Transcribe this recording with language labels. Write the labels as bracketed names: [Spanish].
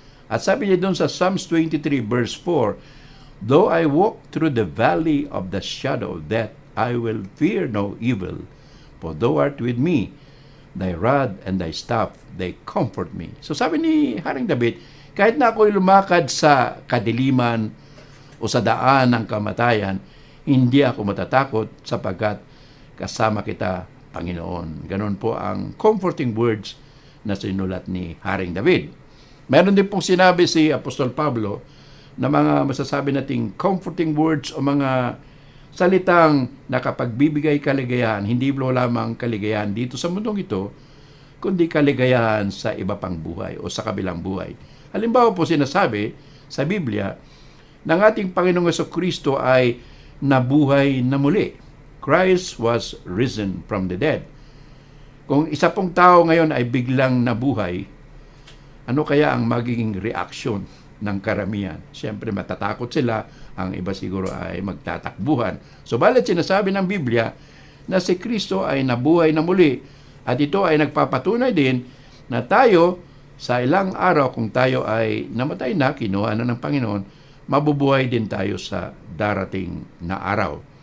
[Filipino] At sabi niya doon sa Psalms 23 verse 4, [English] "Though I walk through the valley of the shadow of death, I will fear no evil, for thou art with me. Thy rod and thy staff, they comfort me." [Filipino] So sabi ni Haring David, kahit na ako'y lumakad sa kadiliman o sa daan ng kamatayan, hindi ako matatakot sapagkat kasama kita, Panginoon. Ganon po ang [English] comforting words [Filipino] na sinulat ni Haring David. Meron din pong sinabi si Apostol Pablo na mga masasabi nating [English] comforting words [Filipino] o mga salitang nakapagbibigay kaligayahan, hindi lamang kaligayahan dito sa mundong ito, kundi kaligayahan sa iba pang buhay o sa kabilang buhay. Halimbawa po sinasabi sa Biblia ng ating Panginoong Jesucristo ay nabuhay na muli. [English] Christ was risen from the dead. [Filipino] Kung isa pong tao ngayon ay biglang nabuhay, ano kaya ang magiging reaction ng karamihan? Siyempre matatakot sila, ang iba siguro ay magtatakbuhan. So balit sinasabi ng Biblia na si Kristo ay nabuhay na muli at ito ay nagpapatunay din na tayo sa ilang araw kung tayo ay namatay na, kinuha na ng Panginoon, mabubuhay din tayo sa darating na araw.